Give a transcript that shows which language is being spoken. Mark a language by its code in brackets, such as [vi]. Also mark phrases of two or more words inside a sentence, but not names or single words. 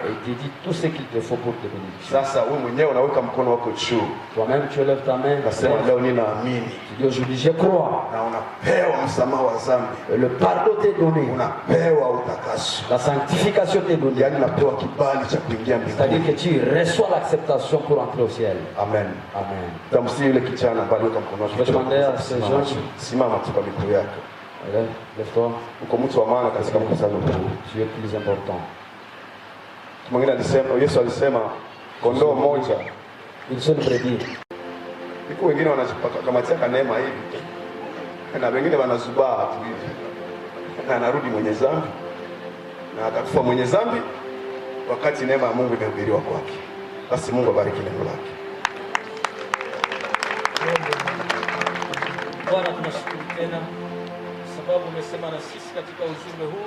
[fr] Et il te dit tout ce qu'il te faut pour te bénéficier. [sw] Sasa wewe mwenyewe unaweka mkono wako juu. [fr] Toi-même, tu lèves ta main. [sw] Nasema leo ninaamini. [fr] Tu dis aujourd'hui, je crois. [sw] Na unapewa msamaha wa dhambi. [fr] Et le pardon t'est donné. [sw] Unapewa utakaso. [fr] La sanctification t'est donnée. [sw] Yaani unapewa kibali cha kuingia [fr] C'est-à-dire [sw] mbinguni. [fr] que tu reçois l'acceptation pour entrer au ciel. Amen. [sw] Amen. Tamsi yule kijana pale weka mkono wako. [fr] Je vais demander à ces gens. [sw] Simama tu kwa miguu yako. [fr] Allez, lève-toi. [sw] Uko mtu wa maana katika mkutano huu. [fr] Tu es plus important. [sw] Mwingine alisema, Yesu alisema kondoo moja. [fr] Une seule brebis. [sw] Iko wengine wanajipakamatia neema hivi. Na wengine wanazubaa tu hivi. Na anarudi mwenye dhambi. Na atakufa mwenye dhambi wakati neema ya Mungu imehubiriwa kwake. Basi Mungu abariki neno lake. Bwana, tunashukuru tena sababu umesema na sisi katika ujumbe huu.